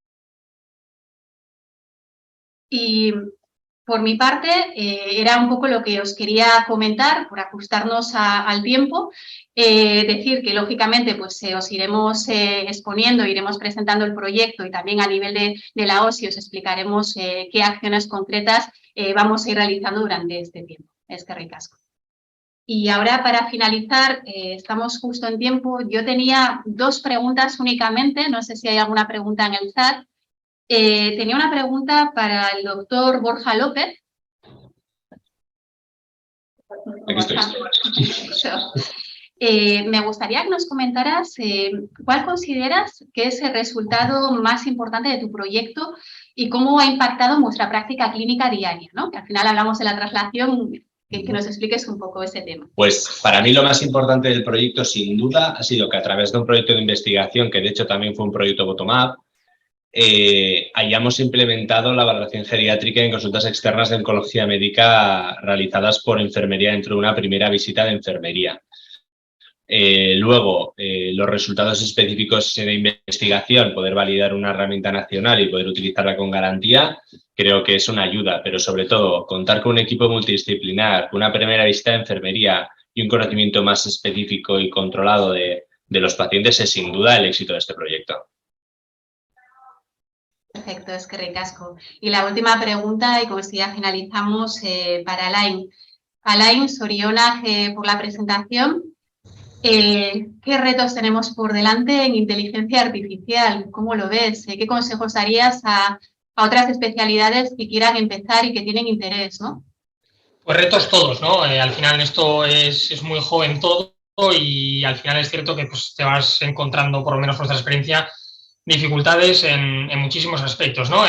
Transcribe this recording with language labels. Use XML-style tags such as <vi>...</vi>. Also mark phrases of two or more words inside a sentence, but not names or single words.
<es>Y por mi parte, era un poco lo que os quería comentar, por ajustarnos al tiempo. Decir que, lógicamente, pues os iremos exponiendo, iremos presentando el proyecto y también a nivel de la OSI os explicaremos qué acciones concretas vamos a ir realizando durante este tiempo.</es> <eu>Eskerrik asko.</eu> <es>Y ahora, para finalizar, estamos justo en tiempo. Yo tenía 2 preguntas únicamente, no sé si hay alguna pregunta en el chat. Tenía una pregunta para el doctor Borja López. Aquí estoy. Me gustaría que nos comentaras cuál consideras que es el resultado más importante de tu proyecto y cómo ha impactado en vuestra práctica clínica diaria, ¿no? Que al final hablamos de la traslación, que nos expliques un poco ese tema. Pues para mí lo más importante del proyecto, sin duda, ha sido que a través de un proyecto de investigación, que de hecho también fue un proyecto bottom-up, hayamos implementado la valoración geriátrica en consultas externas de oncología médica realizadas por enfermería dentro de una primera visita de enfermería. Luego, los resultados específicos de investigación, poder validar una herramienta nacional y poder utilizarla con garantía, creo que es una ayuda, pero sobre todo contar con un equipo multidisciplinar, una primera visita de enfermería y un conocimiento más específico y controlado de los pacientes es sin duda el éxito de este proyecto. Perfecto,</es> <eu>eskerrik asko.</eu> <es>Y la última pregunta, y con esto ya finalizamos, para Alain. Alain, zorionak por la presentación. ¿Qué retos tenemos por delante en inteligencia artificial? ¿Cómo lo ves? ¿Qué consejos darías a otras especialidades que quieran empezar y que tienen interés, ¿no? Pues retos todos, ¿no? Al final esto es muy joven todo y al final es cierto que pues, te vas encontrando, por lo menos por nuestra experiencia, dificultades en muchísimos aspectos, ¿no?</es>